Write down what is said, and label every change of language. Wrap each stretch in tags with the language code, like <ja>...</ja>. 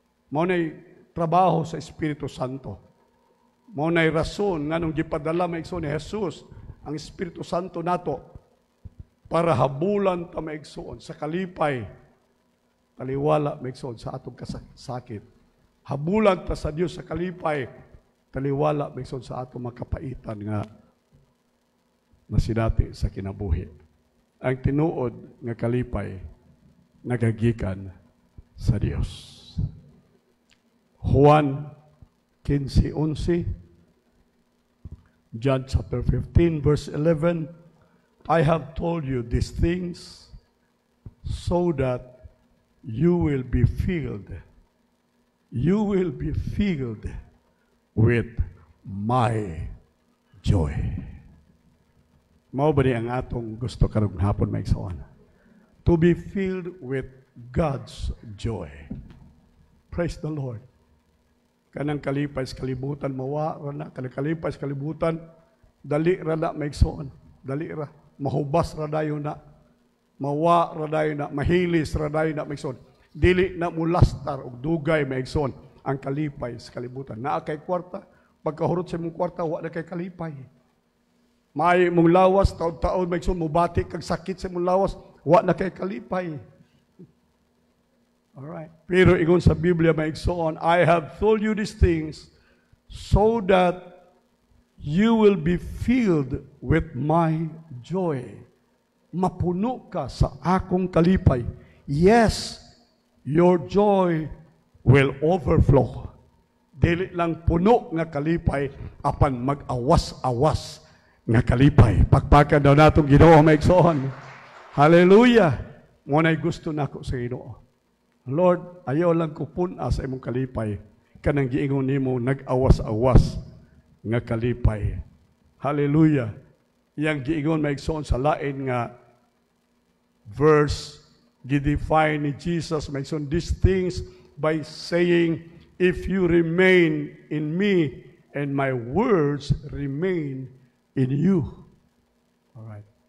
<ceb>Maunay trabaho sa Espiritu Santo. Maunay rason nga nung gipadala maigsoon ni Jesus ang Espiritu Santo nato para habulan ta maigsoon sa kalipay, taliwala maigsoon sa atong kasakit. Habulan ta sa Dios sa kalipay, taliwala maigsoon sa atong makapaitan nga nasidati sa kinabuhi. Ang tinuod nga kalipay nagagikan sa Dios.</ceb> <en>Juan 15:11, John chapter 15 verse 11, I have told you these things so that you will be filled. You will be filled with my joy.</en> <ceb>Mao ba ang atong gusto karong hapon maigsoon?</ceb> <en>To be filled with God's joy. Praise the Lord.</en> <ceb>Kanang kalipay sa kalibutan, mawa ra na, kanang kalipay sa kalibutan, dali ra na maigsoon, dali ra, mahubas ra dayon na, mawa ra dayon na, mahilis ra dayon na maigsoon, dili na mulastar og dugay maigsoon ang kalipay sa kalibutan. Naa kay kwarta, pagkahurot sa imong kwarta, wa na kay kalipay. May mong lawas, taon-taon maigsoon, mubati kag sakit sa imong lawas, wa na kay kalipay. Alright. Pero ingon sa Biblia maigsoon,</ceb> <en>I have told you these things so that you will be filled with my joy.</en> <ceb>Mapuno ka sa akong kalipay.</ceb> <en>Yes, your joy will overflow.</en> <ceb>Dili lang puno nga kalipay, apan mag-awas-awas nga kalipay. Pagpakan daw natong Ginoo maigsoon. Hallelujah! Muna'y gusto nako sa Ginoo. Lord, ayaw lang ko puna sa imong kalipay. Kanang giingon nimo nag-awas-awas nga kalipay.</ceb> <en>Hallelujah.</en> <ceb>Yang giingon maigsoon sa lain nga verse, gidefine ni Jesus maigsoon</ceb> <en>these things by saying, if you remain in me and my words remain in you. All right.</en>